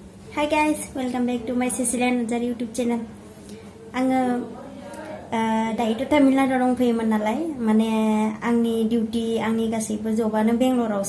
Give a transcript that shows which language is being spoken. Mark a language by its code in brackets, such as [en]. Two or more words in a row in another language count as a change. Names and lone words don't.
[en] Hi guys, welcome back to my Cecilian Nazar YouTube channel. [brx] आङो दायोथ' तामिलनाडुआव दंफैयोमोन नालाय माने आंनि डिउटि आंनि गासैबो जबानो बेंगलरावसो